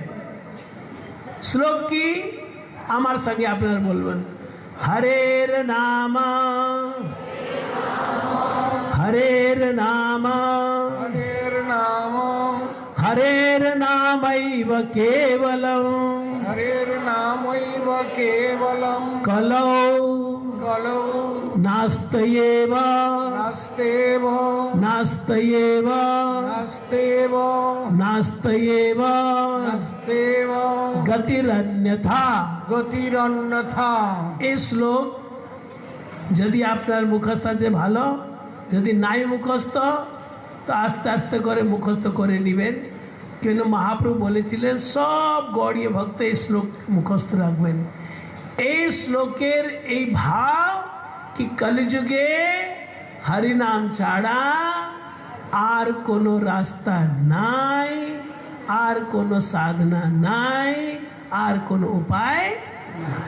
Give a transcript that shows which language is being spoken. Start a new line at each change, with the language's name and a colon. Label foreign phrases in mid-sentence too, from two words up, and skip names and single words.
Bangla: শ্লোক কি আমার সঙ্গে আপনারা বলবেন,
Sanskrit: হরের নাম হরের নাম হরের নাম হরের নামৈব কেবলম হরের নামৈব কেবলম কলৌ কলৌ নাস্তয়েব নাস্তেব নাস্তয়েব নাস্তেব নাস্তয়েব নাস্তেব গতিরন্যথা। গতিরন্যথা।
Bangla: এই শ্লোক যদি আপনার মুখস্থ আছে ভালো, যদি নাই মুখস্থ তো আস্তে আস্তে করে মুখস্থ করে নেবেন। কেন মহাপ্রভু বলেছিলেন সব গৌড়ীয় ভক্ত এই শ্লোক মুখস্থ রাখবেন। এই শ্লোকের এই ভাব কি কলিযুগে হরিনাম ছাড়া আর কোনো রাস্তা নাই, আর কোনো সাধনা নাই, আর কোনো উপায় নাই।